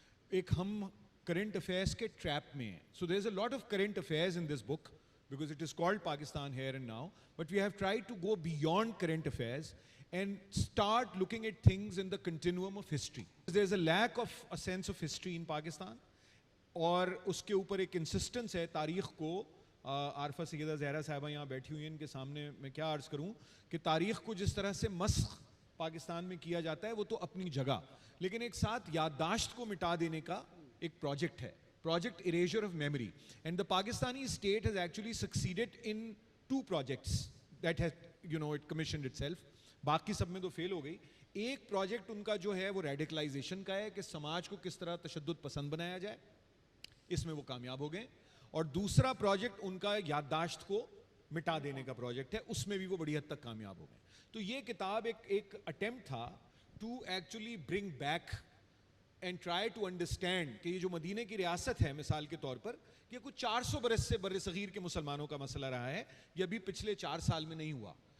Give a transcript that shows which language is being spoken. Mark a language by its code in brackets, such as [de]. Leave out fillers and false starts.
[ur] ایک ہم current affairs کے ٹریپ میں ہیں. [en] So there is a lot of current affairs in this book because it is called Pakistan Here and Now, but we have tried to go beyond current affairs and start looking at things in the continuum of history. There is a lack of a sense of history in Pakistan, [ur] اور اس کے اوپر ایک انسسٹنس ہے تاریخ کو. عارفہ سیدہ زہرا صاحبہ یہاں بیٹھی ہوئی ہیں, ان کے سامنے میں کیا عرض کروں کہ تاریخ کو جس طرح سے مسخ پاکستان میں کیا جاتا ہے وہ تو اپنی جگہ, لیکن ایک ساتھ یادداشت کو مٹا دینے کا ایک پروجیکٹ ہے, [en] Project Erasure of Memory. And the Pakistani state has actually succeeded in 2 projects that has, it commissioned itself. [ur] باقی سب میں تو فیل ہو گئی. ایک پروجیکٹ ان کا جو ہے وہ ریڈیکلائزیشن کا ہے کہ سماج کو کس طرح تشدد پسند بنایا جائے, اس میں وہ کامیاب ہو گئے. اور دوسرا پروجیکٹ ان کا یادداشت کو مٹا دینے کا پروجیکٹ ہے, اس میں بھی وہ بڑی حد تک کامیاب ہو گئے. تو یہ کتاب ایک اٹیمپٹ تھا [en] to actually bring back and try to understand [ur] کہ یہ جو مدینہ کی ریاست ہے مثال کے طور پر, یہ کچھ 400 برس سے بر صغیر کے مسلمانوں کا مسئلہ رہا ہے, یہ ابھی پچھلے 4 سال میں نہیں ہوا.